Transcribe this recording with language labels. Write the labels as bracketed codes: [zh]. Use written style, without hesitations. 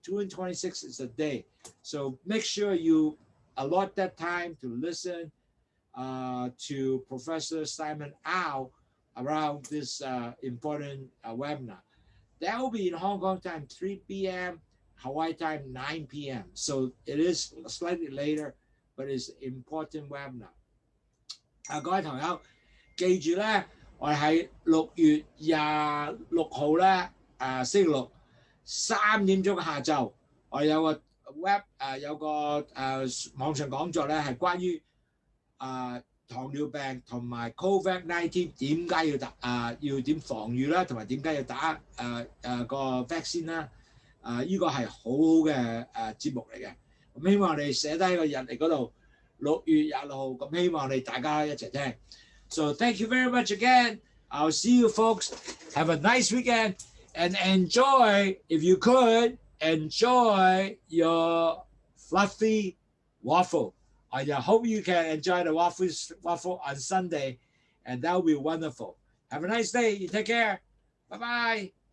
[en] June 26th is the day. So make sure you allot that time to listen to Professor Simon Au around this important webinar. That will be in Hong Kong time, 3 p.m., Hawaii time, 9 p.m. So it is slightly later, but it's important webinar。 [zh] 各位朋友記住咧，我哋喺6月26號咧，星期六3點鐘下晝，我哋有個 有個網上講座咧，係關於糖尿病同埋 COVID-19 點解要打要點防禦啦，同埋點解要打個 vaccine 啦。呢個係好好嘅節目嚟嘅。咁希望你寫低個日曆嗰度，6月26號。咁希望你大家一齊聽。 [en] So thank you very much again. I'll see you folks. Have a nice weekend and enjoy, if you could, enjoy your fluffy waffle. I hope you can enjoy the waffle on Sunday, and that will be wonderful. Have a nice day. You take care. Bye-bye.